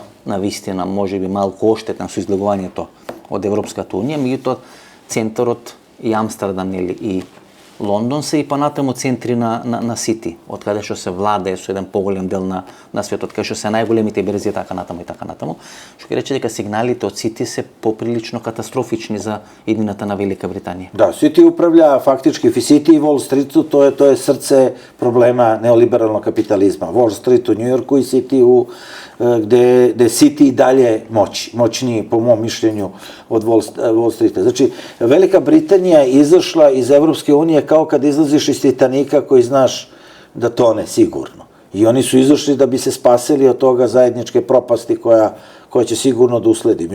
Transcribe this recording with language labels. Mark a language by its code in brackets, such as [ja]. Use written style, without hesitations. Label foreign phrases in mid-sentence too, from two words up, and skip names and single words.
[mk] на вистина можеби малку оштетен со излегувањето од Европската унија, меѓутоа центарот и Амстердам и Лондон се и понатаму центри на Сити, од каде што се владее со еден поголем дел на светот, каде што се најголемите берзи така натаму и така натаму, што ќе рече дека сигналите од Сити се поприлично катастрофични за иднината на Велика Британија. [sr] Да, Сити управља фактички Сити и Wall Street, тоа е срце проблема неолибералnog капитализма. Wall Street у Њујорку и Сити gde City i dalje moćniji, po mom mišljenju, od Wall Streeta. Znači, Velika Britanija je izašla iz Evropske unije kao kad izlaziš iz Titanika koji znaš da tone sigurno. I oni su izašli da bi se spasili od toga zajedničke propasti koja će sigurno da usledi.